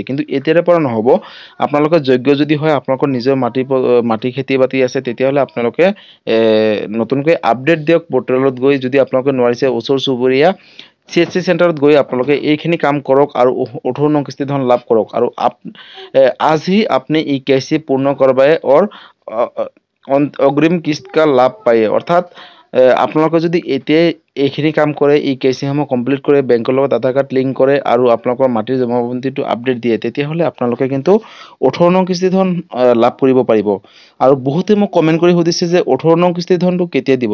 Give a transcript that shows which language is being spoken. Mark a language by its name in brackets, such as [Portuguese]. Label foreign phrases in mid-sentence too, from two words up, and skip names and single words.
[Assamese] কিন্তু এতিয়াৰে পৰা নহ'ব, আপোনালোকে যোগ্য যদি হয়, আপোনালোকৰ নিজৰ মাটি খেতি বাতি আছে, তেতিয়াহ'লে আপোনালোকে নতুনকৈ আপডেট দিয়ক পৰ্টেলত গৈ। যদি আপোনালোকে নোৱাৰিছে, ওচৰ চুবুৰীয়া CHC চেণ্টাৰত গৈ আপোনালোকে এইখিনি কাম কৰক আৰু 18 নং কিস্তি ধন লাভ কৰক। [Hindi] আৰু आज ही आपने EKYC पूर्ण करवाए और अग्रिम किस्त का लाभ पाएं। [Assamese] অৰ্থাৎ আপোনালোকে যদি এতিয়াই এইখিনি কাম কৰে, EKYC সমূহ কমপ্লিট কৰে, বেংকৰ লগত আধাৰ কাৰ্ড লিংক কৰে আৰু আপোনালোকৰ মাটিৰ জমাবন্দীটো আপডেট দিয়ে, তেতিয়াহ'লে আপোনালোকে কিন্তু 18 নং কিস্তি ধন লাভ কৰিব পাৰিব। আৰু বহুতে মোক কমেণ্ট কৰি সুধিছে যে 18 নং কিস্তি ধনটো কেতিয়া দিব।